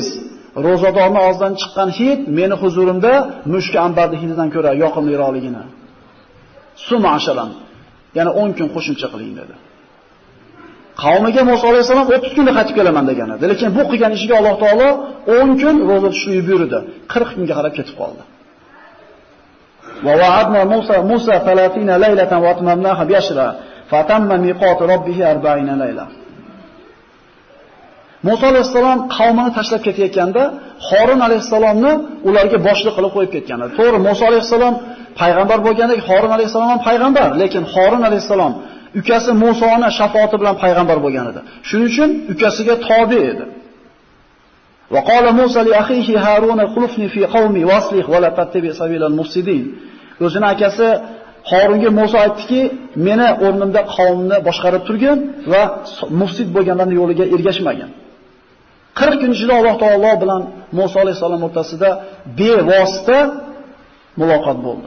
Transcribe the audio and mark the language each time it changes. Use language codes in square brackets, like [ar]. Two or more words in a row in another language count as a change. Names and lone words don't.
[uz] Rozadorning og'zidan chiqqan hid meni huzurimda mushk ambardi hididan ko'ra yoqimliroqligini. Suma ashalan, ya'ni 10 kun qo'shimcha qiling dedi. Qavmiga Musa alayhisalom 30 kunda qaytib kelaman degan edi. Lekin bu qilgan ishiga Alloh taolo 10 kun roza tutishni buyurdi. 40 kunga qarab ketib qoldi. [ar] وواعدنا موسى ثلاثين ليلة وأتممناها بعشر فتم ميقات ربه أربعين ليلة. [uz] Musa alayhisalom qavmini tashlab ketayotganda Xorin alayhisalomni ularga boshliq qilib qo'yib ketgan edi. To'g'ri, Musa alayhisalom payg'ambar bo'lgandek, Xorin alayhisalom ham payg'ambar, lekin Xorin alayhisalom ukasi Musoni shafoati bilan payg'ambar bo'lgan edi. Shuning uchun ukasiga tobe edi. [ar] وقال موسى لأخيه هارون اخلفني في قومي وأصلح ولا تتبع سبيل المفسدين. [uz] O'zining akasi Harunga Musa aytdiki, meni o'rnimda qavmni boshqarib turgin va mufsid bo'lganlarning yo'liga ergashmagin. 40 kun ichida Alloh taolo bilan Musa alayhisalom o'rtasida bevosita muloqot bo'ldi.